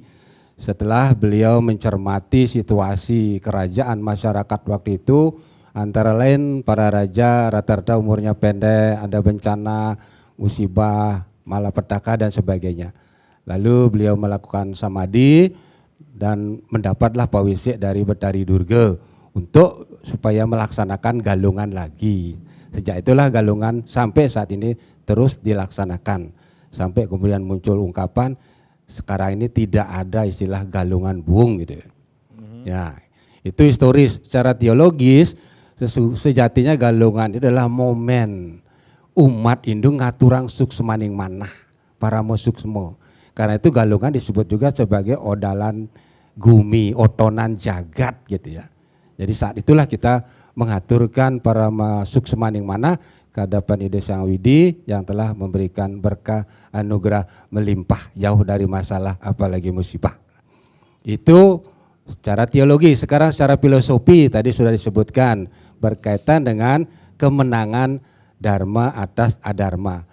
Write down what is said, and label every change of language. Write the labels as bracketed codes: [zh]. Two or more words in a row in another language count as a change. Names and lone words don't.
[id] Setelah beliau mencermati situasi kerajaan masyarakat waktu itu, antara lain para raja rata-rata umurnya pendek, ada bencana, musibah, malapetaka dan sebagainya. Lalu beliau melakukan samadhi dan mendapatlah pawisik dari Betari Durga untuk supaya melaksanakan galungan lagi. Sejak itulah galungan sampai saat ini terus dilaksanakan. Sampai kemudian muncul ungkapan sekarang ini tidak ada istilah galungan buung gitu. Ya, itu historis. Secara teologis sejatinya galungan itu adalah momen umat Hindu [ban] ngaturang suksemaning manah para suksmo. [id] Karena itu galungan disebut juga sebagai [ban] odalan gumi, otonan jagat [id] gitu ya. Jadi saat itulah kita mengaturkan [ban] para suksemaning manah [id] ke hadapan Ide Sang Widi yang telah memberikan berkah anugerah melimpah jauh dari masalah apalagi musibah. Itu secara teologi. Sekarang secara filosofi tadi sudah disebutkan berkaitan dengan kemenangan dharma atas adharma.